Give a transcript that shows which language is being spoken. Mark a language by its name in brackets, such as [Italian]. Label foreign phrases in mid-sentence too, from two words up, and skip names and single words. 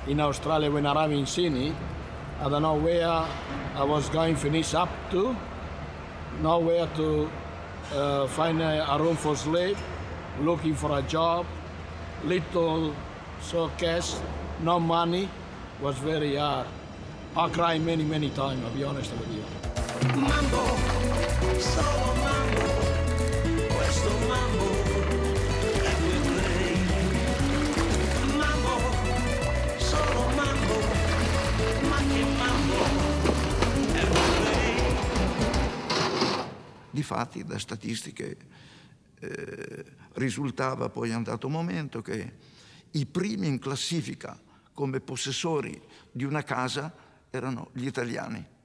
[English] in Australia when I arrived in Sydney. I don't know where I was going to finish up to, nowhere to find a room for sleep, looking for a job, little cash, no money, was very hard. I cried many, many times, I'll be honest with you. [Italian] Mambo, solo mambo, questo mambo è per lei. Mambo, solo mambo, ma che mambo è per lei. Difatti, da statistiche risultava poi a un dato momento che i primi in classifica come possessori di una casa erano gli italiani.